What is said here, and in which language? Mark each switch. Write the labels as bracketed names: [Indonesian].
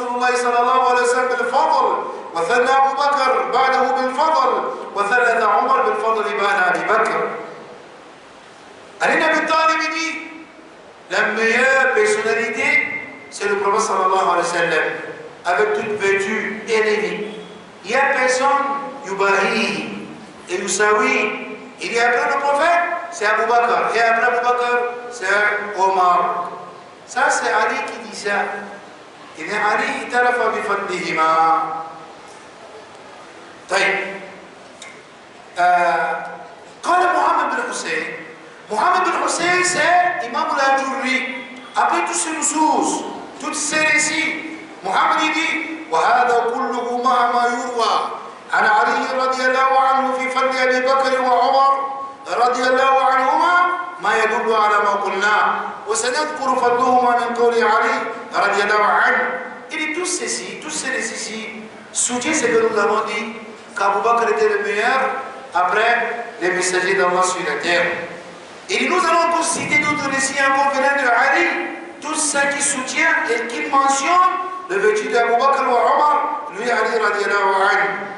[Arabic] وثنى أبو بكر بعده بالفضل وثلث عمر بالفضل بعد أبي بكر. [French] Ali Abi Talib dit la meilleure personnalité c'est le prophète sallallahu alayhi wa sallam avec toute vertu élevée. Il n'y a personne yubahi et yusawi. Il y a après le prophète c'est Abu Bakr et après Abu Bakr c'est Omar. Ça c'est Ali qui dit ça. Il est Ali itarafa bi fadlihima. [Arabic] طيب قال محمد بن حسين. [French] Mohamed bin Hussein, c'est Imam al-Ajurri. Après tous ces nusus, toutes ces récits, Mohamed dit [Arabic] وهذا كله مع ما يروى عن علي رضي الله عنه في فضل أبي بكر وعمر رضي الله عنهما ما يدل على ما قلناه وسنذكر فضلهما من قول علي رضي الله عنه. [French] Il dit tous ces récits soutiennent ce que nous avons dit qu'Abu Bakr était le meilleur après les messagers d'Allah sur la terre. Et nous allons encore citer d'autres récits encore venant de Ali, tout ça qui soutient et qui mentionne le vertu d'Abu Bakr ou Omar, lui Ali radiallahu anhu.